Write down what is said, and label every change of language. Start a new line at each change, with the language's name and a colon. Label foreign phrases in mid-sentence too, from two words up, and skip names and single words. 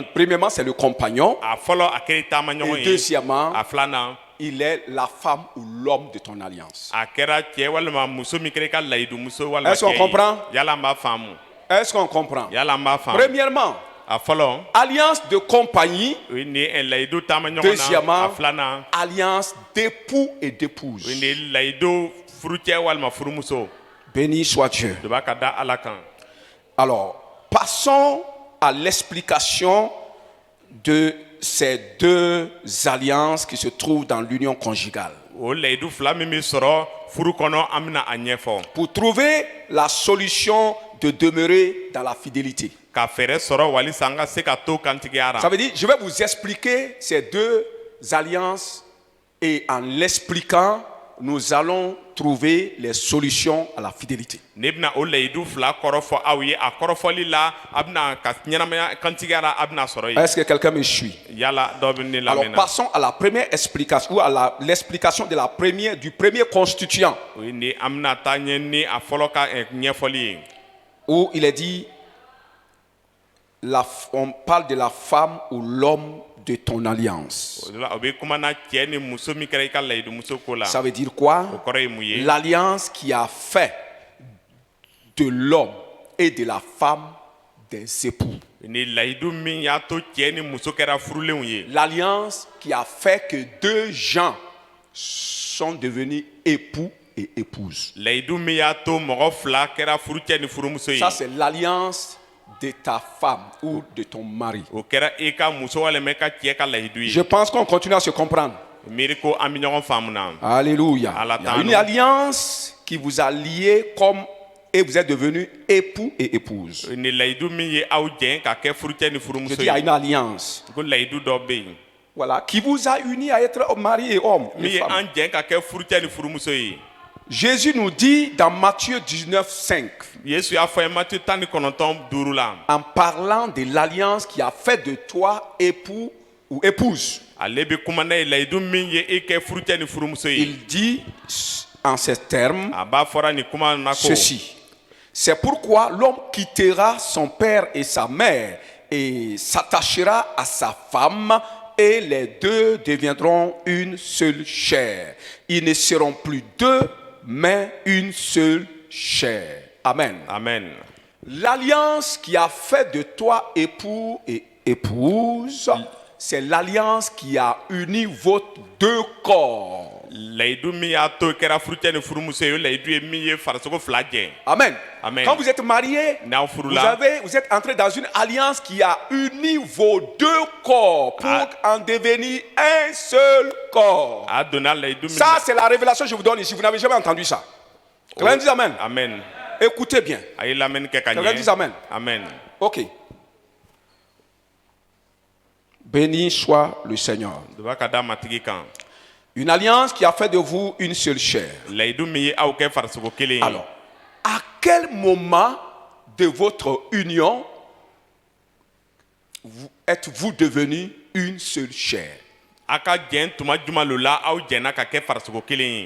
French: Premièrement, c'est le compagnon.
Bambara: a fɔlɔ a kɛra i taama ɲɔgɔn
French: Et
Bambara: ye.
French: deuxièmement,
Bambara: a filanan
French: il est la femme ou l'homme de ton alliance.
Bambara: a kɛra cɛ walima muso min kɛra i ka layidu muso walima
French: Est-ce qu'on
Bambara: cɛ ye.
French: comprend?
Bambara: yala an b'a faamu.
French: Est-ce qu'on comprend?
Bambara: yala an b'a faamu.
French: Premièrement,
Bambara: a fɔlɔ
French: alliance de compagnie.
Bambara: o ye ni layidu taama ɲɔgɔn na.
French: Deuxièmement,
Bambara: a filanan
French: alliance d'époux et
Bambara: o
French: d'épouse.
Bambara: ye ni layidu furucɛ walima furumuso.
French: Béni soit Dieu.
Bambara: de b'a ka da ala kan.
French: Alors, passons à l'explication de ces deux alliances qui se trouvent dans l'union conjugale.
Bambara: o layidu fila min bɛ sɔrɔ furu kɔnɔ an bɛna a ɲɛfɔ.
French: Pour trouver la solution de demeurer dans la fidélité.
Bambara: ka fɛɛrɛ sɔrɔ walisa an ka se ka to kantigiya
French: Ça
Bambara: la.
French: veut dire, je vais vous expliquer ces deux alliances et en l'expliquant, nous allons trouver les solutions à la fidélité.
Bambara: ne bɛna o layidu fila kɔrɔfɔ aw ye a kɔrɔfɔli la a bɛna ka ɲɛnamaya kantigiya la a bɛna sɔrɔ yen.
French: Est-ce que quelqu'un me suit?
Bambara: yala dɔ bɛ ne
French: Alors
Bambara: lamɛn na.
French: passons à la première explication ou à l'explication de du premier constituant
Bambara: o ye ni an bɛna taa ɲɛ ni a fɔlɔ ka ɲɛfɔli ye.
French: où il est dit on parle de la femme ou l'homme de ton alliance.
Bambara: o de la o bɛ kuma na cɛ ni muso min kɛra i ka layidu muso ko la.
French: Ça veut dire quoi?
Bambara: o kɔrɔ ye mun ye.
French: L'alliance qui a fait de l'homme et de la femme des époux.
Bambara: ni layidu min y'a to cɛ ni muso kɛra furulenw ye.
French: L'alliance qui a fait que deux gens sont devenus époux et épouses.
Bambara: layidu min y'a to mɔgɔ fila kɛra furucɛ ni furumuso ye.
French: Ça, c'est l'alliance de ta femme ou de ton mari.
Bambara: o kɛra i ka muso walima i ka cɛ ka layidu ye.
French: Je pense qu'on continue à se comprendre.
Bambara: miiri ko an bɛ ɲɔgɔn faamu na.
French: Alléluia.
Bambara: Allah
French: Il y a t'en une nous. alliance qui vous a lié comme et vous êtes devenus époux et épouses.
Bambara: ni layidu min ye aw jɛn ka kɛ furucɛ ni
French: Je
Bambara: furumuso
French: dis à
Bambara: ye
French: une alliance.
Bambara: ko layidu dɔ bɛ yen
French: Voilà, qui vous a unis à être mari et homme.
Bambara: min
French: et
Bambara: ye
French: femme.
Bambara: an jɛn ka kɛ furucɛ ni furumuso ye
French: Jésus nous dit dans Matthieu 19, 5,
Bambara: yesu y'a fɔ ye matiyu 19:5 la
French: en parlant de l'alliance qui a fait de toi époux ou épouse,
Bambara: ale bɛ kuma n'a ye layidu min ye e kɛ furucɛ ni furumuso ye
French: il dit en ces termes
Bambara: a b'a fɔra ni kuma na ko
French: ceci. C'est pourquoi l'homme quittera son père et sa mère et s'attachera à sa femme et les deux deviendront une seule chair. Ils ne seront plus deux, mais une seule chair. Amen.
Bambara: amen
French: L'alliance qui a fait de toi époux et épouse, c'est l'alliance qui a uni vos deux corps.
Bambara: layidu min y'a to kɛra furucɛ ni furumuso ye o layidu ye min ye farisogo fila jɛn
French: Amen.
Bambara: Amen.
French: Quand vous êtes mariés,
Bambara: n'aw furula
French: vous êtes entrés dans une alliance qui a uni vos deux corps pour en devenir un seul corps.
Bambara: a donna layidu min
French: Ça, c'est la révélation que je vous donne ici. Vous n'avez jamais entendu ça. Quelqu'un dit Amen.
Bambara: amen
French: Écoutez bien.
Bambara: a ye lamɛnni kɛ ka
French: Quelqu'un dit amen.
Bambara: amen
French: Ok. Béni soit le Seigneur.
Bambara: dɔ ka da matigi kan
French: Une alliance qui a fait de vous une seule chair.
Bambara: layidu min ye aw kɛ farisogo kelen ye
French: Alors, à quel moment de votre union êtes-vous devenus une seule chair?
Bambara: a ka jɛn tuma juma lo la aw jɛnna ka kɛ farisogo kelen ye